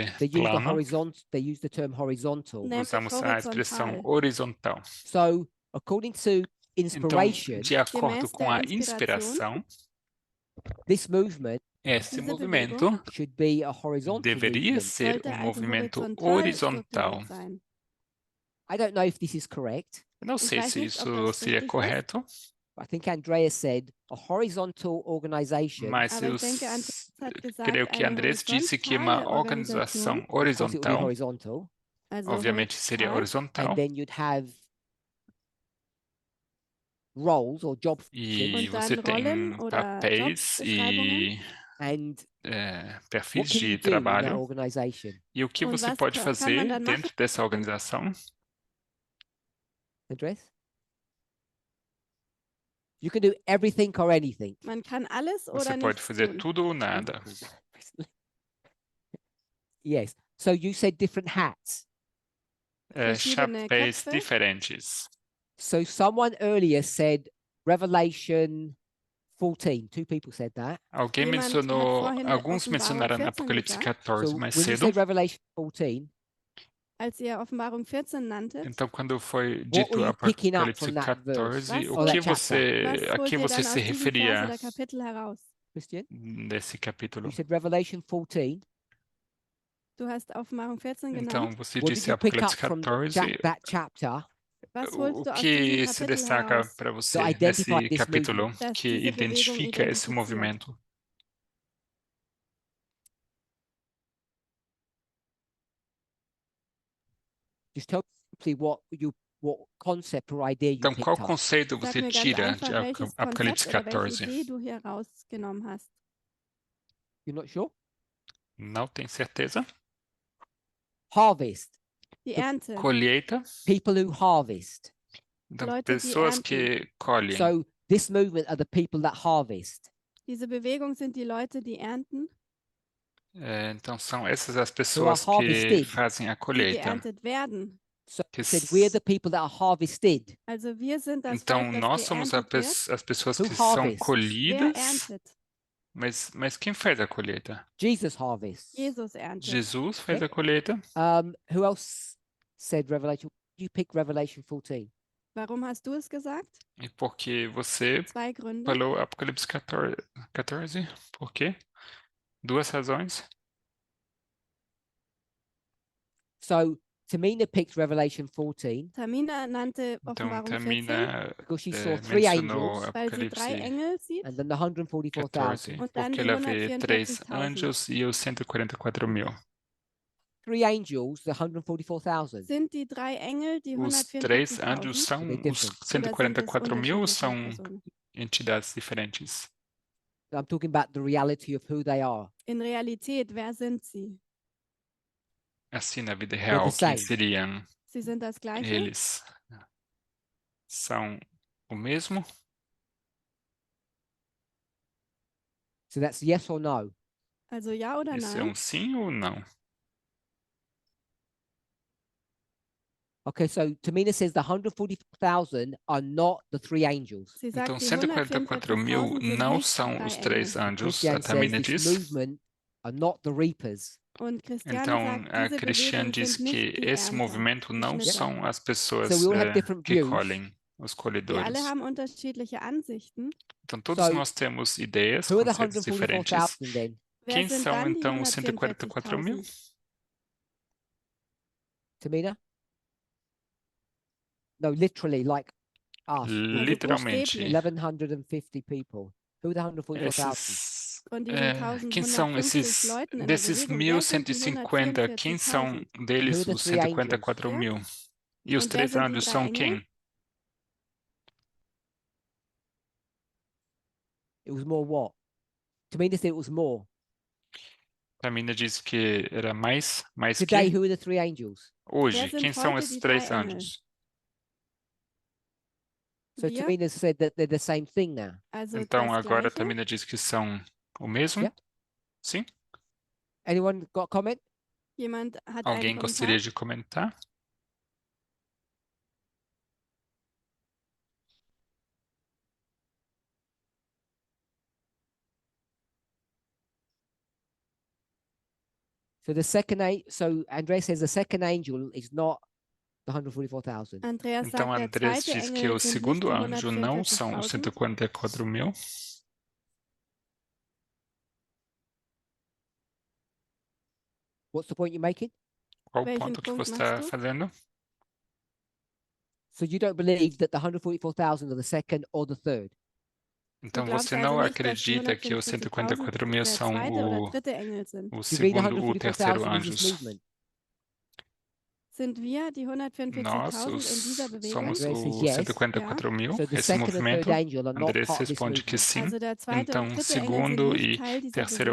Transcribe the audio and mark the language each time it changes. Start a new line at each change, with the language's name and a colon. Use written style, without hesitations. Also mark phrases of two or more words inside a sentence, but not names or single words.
English: They used the term horizontal.
German: nämlich
Portuguese: usamos a expressão horizontal.
German: horizontal.
English: So according to
Portuguese: Então,
English: inspiration,
Portuguese: de acordo
German: Gemäß
Portuguese: com
German: der
Portuguese: a
German: Inspiration,
Portuguese: inspiração,
English: this movement
Portuguese: esse
German: diese
Portuguese: movimento
German: Bewegung
English: should be a horizontal
Portuguese: deveria
English: movement.
Portuguese: ser
German: sollte also
Portuguese: movimento horizontal
German: horizontal. strukturiert sein.
English: I don't know if this is correct.
Portuguese: Eu não
German: Ich
Portuguese: sei
German: weiß
Portuguese: se
German: nicht, ob
Portuguese: isso
German: das
Portuguese: seria
German: richtig
Portuguese: correto,
English: I think Andrea said a horizontal organization,
Portuguese: mas
German: Aber
Portuguese: eu
German: ich denke, Andreas hat
Portuguese: creio
German: gesagt,
Portuguese: que
German: eine
Portuguese: Andrés disse que uma
German: horizontale
Portuguese: organização
German: Organisation,
English: of course it would be horizontal,
German: horizontal, also
Portuguese: obviamente seria horizontal,
English: and
German: horizontal,
English: then you'd have roles or job functions,
Portuguese: e
German: Und
Portuguese: você
German: dann
Portuguese: tem
German: Rollen oder
Portuguese: papéis e
English: and
Portuguese: perfis
English: what can you
Portuguese: de
English: do in that
Portuguese: trabalho.
English: organization?
Portuguese: E o que
German: Und
Portuguese: você
German: was
Portuguese: pode
German: kann man
Portuguese: fazer
German: dann
Portuguese: dentro
German: machen?
Portuguese: dessa organização?
English: Andres? You can do everything or anything.
German: Man kann alles
Portuguese: Você
German: oder
Portuguese: pode
German: nichts
Portuguese: fazer
German: tun.
Portuguese: tudo ou nada.
English: Yes. So you said different hats.
German: Verschiedene
Portuguese: Chapéus
German: Köpfe.
Portuguese: diferentes.
English: So someone earlier said Revelation 14. Two people said that.
Portuguese: Alguém
German: Jemand hat
Portuguese: mencionou,
German: vorhin
Portuguese: alguns
German: Offenbarung
Portuguese: mencionaram
German: 14
Portuguese: Apocalipse
German: gesagt.
Portuguese: 14
English: So
Portuguese: mais
English: when you
Portuguese: cedo.
English: said Revelation 14,
German: Als ihr Offenbarung 14 nanntet,
Portuguese: Então, quando foi
English: what
Portuguese: dito
English: were you picking up
Portuguese: Apocalipse
English: from that verse?
Portuguese: 14,
German: Was
Portuguese: o
English: or
Portuguese: que
English: that chapter?
German: was
Portuguese: a
German: holt
Portuguese: que
German: ihr
Portuguese: você
German: dann
Portuguese: se
German: aus diesem Vers
Portuguese: referia
German: oder Kapitel heraus?
English: Christian?
Portuguese: nesse capítulo?
English: You said Revelation 14.
German: Du hast Offenbarung 14
Portuguese: Então,
German: genannt.
Portuguese: você
English: What did
Portuguese: disse
English: you pick
Portuguese: Apocalipse
English: up from
Portuguese: 14.
English: that chapter
German: Was
Portuguese: O
German: holst du aus
Portuguese: que
German: diesem
Portuguese: se
German: Kapitel
Portuguese: destaca
German: heraus,
Portuguese: para
English: that
Portuguese: você
English: identified
Portuguese: nesse
English: this
Portuguese: capítulo
English: movement?
German: dass
Portuguese: que
German: diese Bewegung
Portuguese: identifica esse
German: identifiziert?
Portuguese: movimento?
English: Just tell me what concept or idea you
Portuguese: Então, qual
English: picked up.
Portuguese: conceito
German: Sag
Portuguese: você
German: mir ganz
Portuguese: tira de
German: einfach, welches
Portuguese: Apocalipse
German: Konzept oder welche
Portuguese: 14?
German: Idee du hier rausgenommen hast.
English: You're not sure?
Portuguese: Não tem certeza?
English: Harvest.
German: Die
English: The
German: Ernte.
Portuguese: Colheita,
English: People who harvest.
Portuguese: então,
German: Leute, die
Portuguese: pessoas
German: ernten.
Portuguese: que colhem.
English: So this movement are the people that harvest.
German: Diese Bewegung sind die Leute, die ernten,
Portuguese: Então, são essas as
English: Who are
Portuguese: pessoas que
English: harvested.
Portuguese: fazem a
German: die
Portuguese: colheita.
German: geerntet werden.
English: So
Portuguese: Que
English: it said we're the people that are harvested.
German: Also wir sind das
Portuguese: Então,
German: Volk, das
Portuguese: nós somos
German: geerntet wird.
Portuguese: as pessoas
English: Who
Portuguese: que são
English: harvests?
German: Wer
Portuguese: colhidas,
German: erntet?
Portuguese: mas quem faz a colheita?
English: Jesus harvests.
German: Jesus erntet.
Portuguese: Jesus faz
English: Okay.
Portuguese: a colheita.
English: Who else said Revelation? You pick Revelation 14.
German: Warum hast du es gesagt?
Portuguese: E porque você
German: Zwei Gründe.
Portuguese: falou Apocalipse 14? Por quê? Duas razões.
English: So Tamina picked Revelation 14
German: Tamina nannte
Portuguese: Então,
German: Offenbarung 14,
Portuguese: Tamina
English: because she saw three
Portuguese: mencionou
English: angels
German: weil sie drei
Portuguese: Apocalipse
German: Engel sieht
English: and then the 144,000.
Portuguese: 14,
German: und dann
Portuguese: porque
German: die
Portuguese: ela vê 3
German: 144.000.
Portuguese: anjos e os 144.000.
English: Three angels, the 144,000.
German: Sind die drei Engel die
Portuguese: Os 3 anjos
German: 144.000?
Portuguese: são
English: They're
Portuguese: os
English: different.
German: Oder sind es
Portuguese: 144.000 são
German: unterschiedliche Personen?
Portuguese: entidades diferentes.
English: I'm talking about the reality of who they are.
German: In Realität, wer sind sie?
Portuguese: Assim, na vida
English: the
Portuguese: real, quem
English: same.
Portuguese: seriam
German: Sie sind das Gleiche?
Portuguese: eles? São o mesmo?
English: So that's yes or no.
German: Also ja oder
Portuguese: Isso é
German: nein?
Portuguese: sim ou não?
English: Okay, so Tamina says the 144,000 are not the three angels.
German: Sie
Portuguese: Então,
German: sagt, die
Portuguese: 144.000
German: 144.000 sind
Portuguese: não
German: nicht
Portuguese: são
German: drei
Portuguese: os
German: Engel.
Portuguese: 3 anjos, a
English: Christian says
Portuguese: Tamina
English: this
Portuguese: diz.
English: movement are not the reapers.
German: Und Christiane
Portuguese: Então,
German: sagt,
Portuguese: a
German: diese
Portuguese: Christian
German: Bewegung
Portuguese: diz
German: sind
Portuguese: que
German: nicht die
Portuguese: esse
German: Ernter,
Portuguese: movimento
German: die
Portuguese: não
German: Schnitter.
Portuguese: são as pessoas
English: So we all have different
Portuguese: que
English: views.
Portuguese: colhem, os
German: Wir alle
Portuguese: colhedores.
German: haben unterschiedliche Ansichten.
Portuguese: Então, todos
English: So,
Portuguese: nós temos ideias,
English: Who are the
Portuguese: conceitos diferentes.
English: 144,000 then?
German: Wer
Portuguese: Quem
German: sind
Portuguese: são,
German: dann die
Portuguese: então, os 144.000?
German: 144.000?
English: Tamina? No, literally, like us.
Portuguese: Literalmente.
German: buchstäblich.
English: 1,150 people. Who are the 144,000?
Portuguese: Esses,
German: Von diesen
Portuguese: quem são
German: 1150
Portuguese: esses,
German: Leuten in der
Portuguese: desses
German: Bewegung, wer sind die
Portuguese: 1.150, quem são
German: 144.000?
Portuguese: deles
English: Who are the
Portuguese: os
English: three
Portuguese: 144.000? E os
German: Und wer
Portuguese: 3
German: sind die
Portuguese: anjos
German: drei
Portuguese: são
German: Engel?
Portuguese: quem?
English: It was more what? Tamina said it was more.
Portuguese: A mina disse que era mais
English: Today,
Portuguese: que?
English: who are the three angels?
Portuguese: Hoje,
German: Wer sind
Portuguese: quem são
German: heute
Portuguese: esses
German: die
Portuguese: três
German: drei Engel?
Portuguese: anjos?
English: So
German: Wir,
English: Tamina said that they're the same thing now.
German: also
Portuguese: Então,
German: das
Portuguese: agora a
German: Gleiche.
Portuguese: Tamina diz que são o mesmo?
English: Yeah.
Portuguese: Sim?
English: Anyone got a comment?
German: Jemand hat einen
Portuguese: Alguém
German: Kommentar?
Portuguese: gostaria de comentar?
English: So so Andrea says the second angel is not the 144,000.
German: Andreas
Portuguese: Então,
German: sagt, der
Portuguese: Andrés
German: zweite
Portuguese: diz que
German: Engel
Portuguese: o
German: sind nicht
Portuguese: segundo
German: die
Portuguese: anjo não são os
German: 144.000.
Portuguese: 144 mil.
English: What's the point you're making?
Portuguese: Qual o
German: Welchen
Portuguese: ponto que
German: Punkt
Portuguese: você
German: machst
Portuguese: está
German: du?
Portuguese: fazendo?
English: So you don't believe that the 144,000 are the second or the third?
Portuguese: Então,
German: glaubst
Portuguese: você
German: also
Portuguese: não
German: nicht, dass die
Portuguese: acredita que os 144 mil
German: 144.000 der
Portuguese: são
German: zweite oder dritte Engel sind?
Portuguese: o
English: Do you believe the
Portuguese: segundo, o terceiro
English: 144,000 in this
Portuguese: anjos?
English: movement?
German: Sind wir die
Portuguese: Nós
German: 144.000 in dieser Bewegung?
Portuguese: somos
English: Andrés says
Portuguese: os
English: yes.
Portuguese: 144 mil,
English: So the
Portuguese: esse
English: second and
Portuguese: movimento.
English: third angel are not
Portuguese: Andrés
English: part of this
Portuguese: responde que
English: movement.
Portuguese: sim.
German: Also der zweite
Portuguese: Então,
German: und dritte Engel
Portuguese: segundo
German: sind
Portuguese: e
German: nicht Teil dieser
Portuguese: terceiro